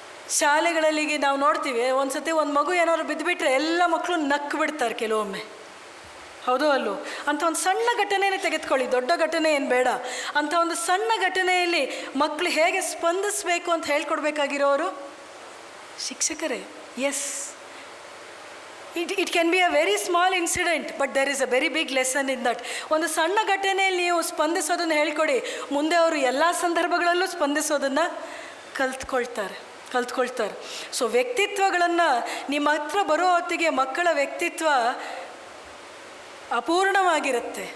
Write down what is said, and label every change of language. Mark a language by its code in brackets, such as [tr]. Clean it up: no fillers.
[kn] ಶಾಲೆಗಳಲ್ಲಿ ನಾವು ನೋಡ್ತೀವಿ, ಒಂದು ಸತಿ ಒಂದು ಮಗು ಏನಾದ್ರು ಬಿದ್ದುಬಿಟ್ರೆ ಎಲ್ಲ ಮಕ್ಕಳು ನಕ್ಕು ಬಿಡ್ತಾರೆ ಕೆಲವೊಮ್ಮೆ. ಹೌದೋ ಅಲ್ಲೋ? ಅಂಥ ಒಂದು ಸಣ್ಣ ಘಟನೆಯೇ ತೆಗೆದುಕೊಳ್ಳಿ, ದೊಡ್ಡ ಘಟನೆ ಏನು ಬೇಡ. ಅಂಥ ಒಂದು ಸಣ್ಣ ಘಟನೆಯಲ್ಲಿ ಮಕ್ಕಳು ಹೇಗೆ ಸ್ಪಂದಿಸಬೇಕು ಅಂತ ಹೇಳ್ಕೊಡ್ಬೇಕಾಗಿರೋರು ಶಿಕ್ಷಕರೇ. [en] Yes, It can be a very small incident, but there is a very big lesson in that. [kn] ಒಂದು ಸಣ್ಣ ಘಟನೆಯಲ್ಲಿ ನೀವು ಸ್ಪಂದಿಸೋದನ್ನು ಹೇಳ್ಕೊಡಿ, ಮುಂದೆ ಅವರು ಎಲ್ಲ ಸಂದರ್ಭಗಳಲ್ಲೂ ಸ್ಪಂದಿಸೋದನ್ನು ಕಲ್ತ್ಕೊಳ್ತಾರೆ. ಸೊ ವ್ಯಕ್ತಿತ್ವಗಳನ್ನು ನಿಮ್ಮ ಹತ್ರ ಬರೋ ಹೊತ್ತಿಗೆ ಮಕ್ಕಳ ವ್ಯಕ್ತಿತ್ವ ಅಪೂರ್ಣವಾಗಿರುತ್ತೆ.